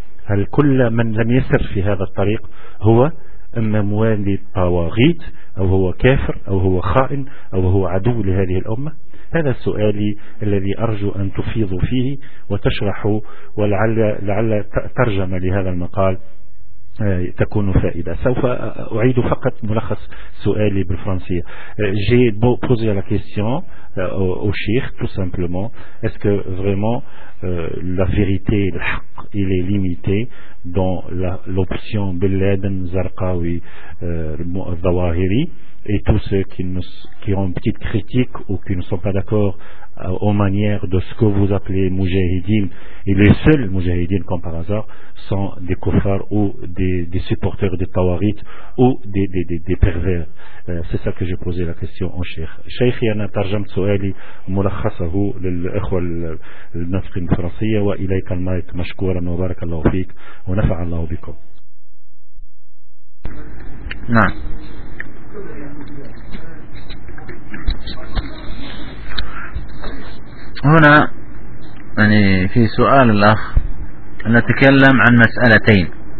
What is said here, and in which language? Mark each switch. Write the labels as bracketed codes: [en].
[ar] هل كل من لم يسر في هذا الطريق هو أما موالي الطواغيت أو هو كافر أو هو خائن أو هو عدو لهذه الأمة؟ هذا سؤالي الذي أرجو أن تفيضوا فيه وتشرحوا، ولعل ترجم لهذا المقال تكون فائدة. سوف أعيد فقط ملخص سؤالي بالفرنسية. [fr] J'ai posé la question au Cheikh tout simplement. Est-ce que vraiment la vérité, الحق, il est limité dans l'option Bin Laden, Zarqawi, Zawahiri et tous ceux qui ont une petite critique ou qui ne sont pas d'accord aux manières de ce que vous appelez Mujahideen, et les seuls Mujahideen comme par hasard sont des kuffars ou des supporters des Tawarit ou des pervers. C'est ça que j'ai posé la question au Cheikh. Cheikh, il y en a tarjam [ar] سؤالي ملخصه للإخوة الناطقين الفرنسية، وإليك المايك. مشكورا وبارك الله فيك ونفع الله بكم. نعم، هنا يعني في سؤال الأخ نتكلم عن مسألتين.